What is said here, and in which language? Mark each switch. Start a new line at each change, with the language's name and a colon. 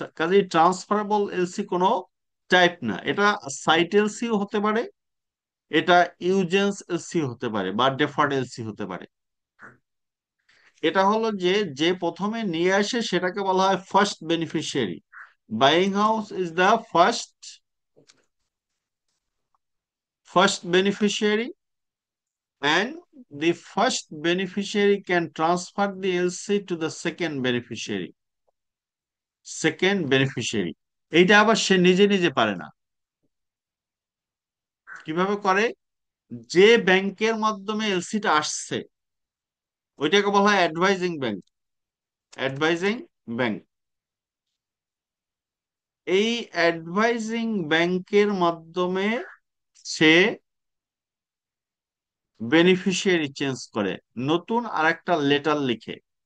Bangla: কাজে transferable LC কোনো type না, এটা সাইট এলসিও হতে পারে, এটা ইউজেন্স এলসি হতে পারে, বা ডেফার্ড এলসি হতে পারে। এটা হলো যে যে প্রথমে নিয়ে আসে সেটাকে বলা হয় first beneficiary.
English: Buying house is the first beneficiary, and the first beneficiary can transfer the LC to the second beneficiary.
Bangla: Second beneficiary এইটা আবার সে নিজে নিজে পারে না। কিভাবে করে? যে ব্যাংকের মাধ্যমে এলসিটা আসছে ওইটাকে বলা হয় অ্যাডভাইজিং ব্যাংক। অ্যাডভাইজিং ব্যাংক, এই অ্যাডভাইজিং ব্যাংকের মাধ্যমে সে বেনিফিশিয়ারি চেঞ্জ করে, নতুন আরেকটা লেটার লিখে।